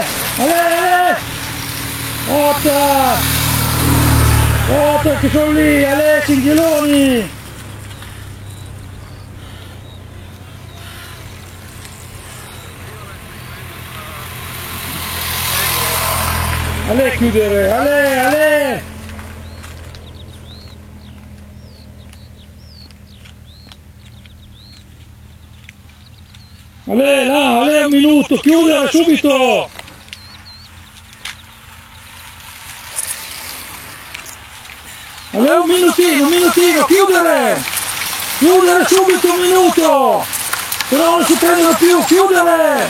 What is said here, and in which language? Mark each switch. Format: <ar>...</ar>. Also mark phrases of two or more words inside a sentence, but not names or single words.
<it>Ale! Otta! Otta che sono lì, ale cinghialoni! Ale chiudere, ale, ale! Ale, là, ale, un minuto, chiudere subito! Ale, un minutino, chiudere! Chiudere subito, un minuto! Se no non si prendono più, chiudere!</it>